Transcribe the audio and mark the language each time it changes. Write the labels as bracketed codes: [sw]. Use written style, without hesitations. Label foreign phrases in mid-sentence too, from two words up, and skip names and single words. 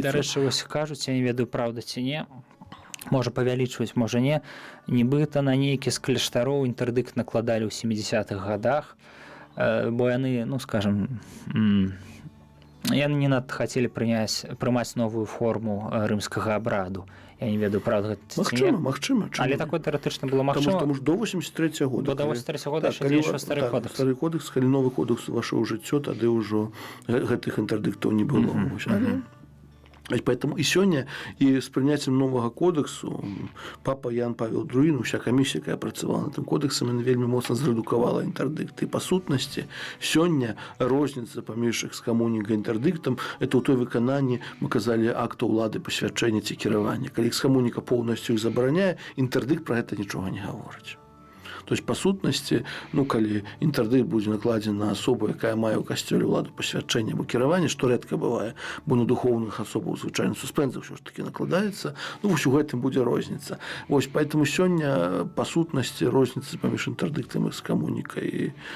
[be] Дарэчы, вось кажуць, я не ведаю, праўда ці не, можа павялічваць, можа не, нібыта на нейкі з кляштароў інтэрдыкт накладалі ў 70-х гадах, бо яны, ну, скажам, яны не надта хацелі прымаць новую форму рымскага абраду. Я не ведаю, правда, Магчыма. Але такое тэоретычна было магчыма. Таму што до 83 года. До 83 года яшчэ дзейнічаў стары кодекс. Стары кодекс, калі новы кодекс увайшоў у жыццё, тады ўжо гэтых інтэрдыктаў не было. [ru] Поэтому и сегодня, и с принятием нового кодексу, папа Ян Павел II, вся комиссия, которая працавала над этим кодексом, она [be] вельми моцна зредукавала інтэрдыкт. [ru] И по сутности, сегодня [be] розница паміж экскамунікай і інтэрдыктам – это ў той выкананні, мы казали, акта ўлады пасвячэння ці кіравання. Калі экскамуніка [ru] полностью их [be] забараняе, інтэрдыкт про гэта нічога не гаворыць. [ru] То есть, [be] по сутнасці, ну, калі інтэрдыкт будзе накладзены на асобу, якая мае ў касцёле ўладу пасвячэння або кіравання, што рэдка бывае, бо на духоўных асобаў звычайна суспенза ўсё ж такі накладаецца, ну, вось у гэтым будзе розніца. Вось, поэтому сёння, па сутнасці, розніца паміж інтэрдыктам і экскамунікай.